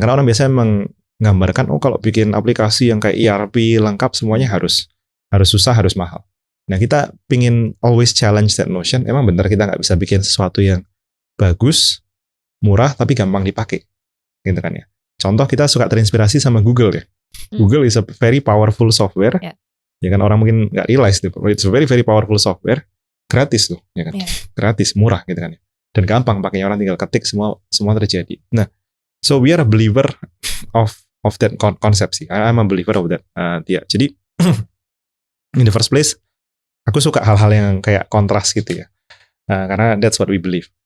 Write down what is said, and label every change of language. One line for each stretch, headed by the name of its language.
Indonesian: Karena orang biasanya menggambarkan kalau bikin aplikasi yang kayak ERP lengkap semuanya harus susah, harus mahal. Nah, kita pingin
English: always challenge that notion.
Indonesian: Emang benar kita nggak bisa bikin sesuatu yang bagus, murah, tapi gampang dipakai, gitu kan ya. Contoh kita suka terinspirasi sama Google ya.
English: Google is a very powerful software.
Indonesian: Ya kan, orang mungkin nggak realize itu.
English: It's a very very powerful software.
Indonesian: Gratis tuh, ya kan. Gratis, murah gitu kan ya. Dan gampang pakainya, orang tinggal ketik semua terjadi.
English: Nah, so we are a believer of that concept sih. I'm a believer of that.
Indonesian: Jadi
English: in the first place,
Indonesian: aku suka hal-hal yang kayak kontras gitu ya.
English: Karena that's what we believe.